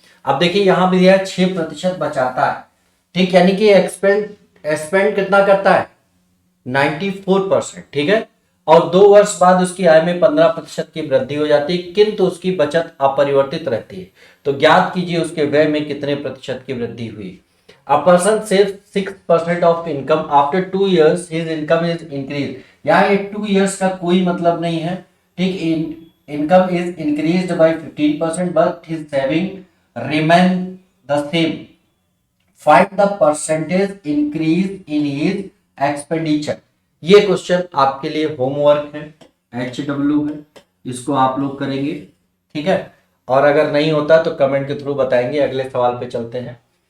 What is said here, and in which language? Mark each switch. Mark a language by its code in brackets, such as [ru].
[hi] अब देखिए यहां भी दिया है 6% बचाता है। ठीक, यानी कि एक्सपेंड कितना करता है 94%। ठीक है, और 2 वर्ष बाद उसकी आय में 15% की वृद्धि हो जाती है, किंतु उसकी बचत अपरिवर्तित रहती है, तो ज्ञात कीजिए उसके व्यय में कितने प्रतिशत की वृद्धि हुई। [en] A person saves 6% of income after 2 years his income is increased। [hi] यहाँ ये 2 years का कोई मतलब नहीं है। [en] ठीक, income is increased by 15% but his saving remain the same find the percentage increase in his expenditure. [hi] ये क्वेश्चन आपके लिए होमवर्क है, HW है, इसको आप लोग करेंगे, ठीक है। और अगर नहीं होता तो कमेंट के थ्रू बताएंगे। अगले सवाल पे चलते हैं।